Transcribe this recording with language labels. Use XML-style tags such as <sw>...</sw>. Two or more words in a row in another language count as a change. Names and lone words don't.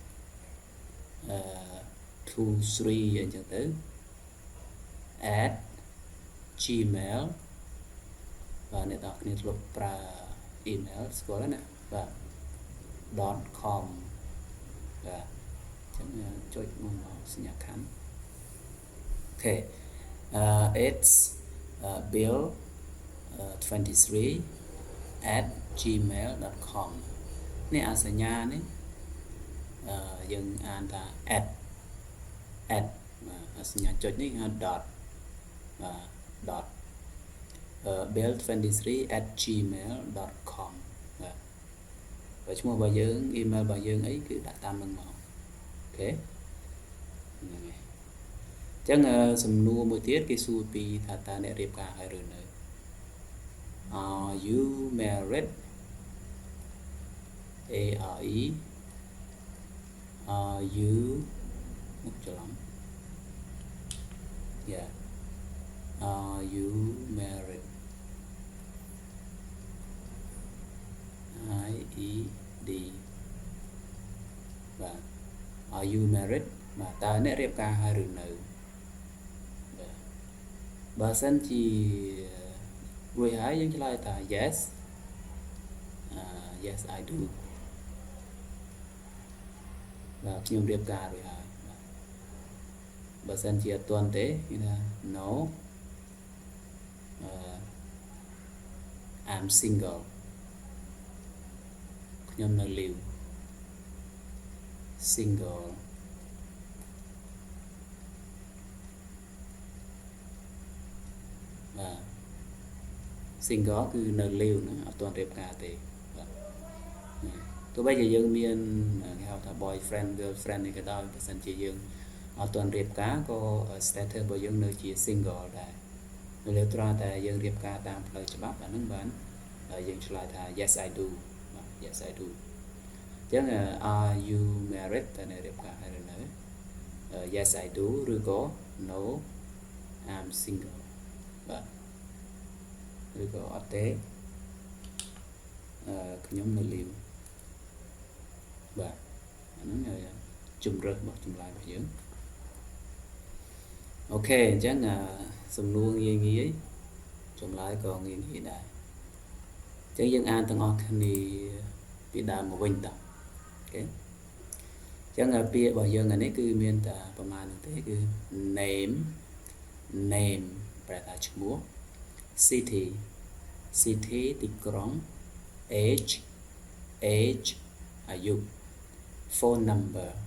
<km>2 3 អញ្ចឹងទៅ</km> <en>at gmail</en> <km>បាទអ្នកនរគ្នាធ្លាប់ប្រើ email ស្គាល់ណាបាទ .com បាទអញ្ចឹងចុចមកសញ្ញាខណ្ឌអូខេ</km> <en>it's bill 23 at gmail.com</en> <km>នេះអាសញ្ញានេះយើងអានថា at បាទសញ្ញាចុ ចនេះហៅ dot បាទ</km> <en>dot bill23 at gmail.com</en> <km>បាទបើឈ្មោះរបស់យើង email របស់យើងអីគឺដាក់តាមនឹងមកអូខេហ្នឹងហើយអញ្ចឹងសំណួរមួយទៀតគេសួរពីថាតើអ្នករៀបការហើយឬនៅ</km> <en>Are you married ARE Are you</en> <km>មុខច្រឡំ</km> <en>Yeah Are you married</en> <km>IED បាទ</km> <en>Are you married</en> <km>បាទតើអ្នករៀបការហើយឬនៅបាទបើសិនជារួចហើយយើងឆ្លើយថា</km> <en>yes yes I do</en> <km>បាទខ្ញុំរៀបការរួចហើយបើសិនជាអត់ទាន់ទេគឺថា</km> <en>no I'm single</en> <km>ខ្ញុំនៅ</km> <en>live single</en> <km>បាទ single គឺនៅ live ណាអត់ទាន់រៀបការទេបាទទោះបីជាយើងមានគេហៅថា</km> <en>boyfriend girlfriend</en> <km>នេះក៏ដោយបើសិនជាយើងអត់ទាន់រៀបការក៏ status របស់យើងនៅជា single ដែរនៅលើត្រង់តែយើងរៀបការតាមផ្លូវច្បាប់អាហ្នឹងបានយើងឆ្លើយថា</km> <en>yes I do</en> <km>បាទ</km> <en>yes I do</en> <km>អញ្ចឹង</km> <en>are you married</en> <km>តើអ្នករៀបការហើយឬនៅ</km> <en>yes I do</en> <km>ឬក៏</km> <en>no I'm single</en> <km>បាទឬក៏អត់ទេ ខ្ញុំនៅ live បាទអាហ្នឹងជំរើសរបស់ចម្លើយរបស់យើងអូខេអ ញ្ចឹងសំណួរងាយចម្លើយក៏ងាយដែរអញ្ចឹងយើងអានទាំងអស់គ្នាពីដើមមកវិញតោះអូខេអញ្ចឹងពាក្យរបស់យើងនេះគឺមានតែប្រមាណនោះទេគឺ name ប្រែថាឈ្មោះ city ទីក្រុង age អាយុ</km> <en>phone number</en>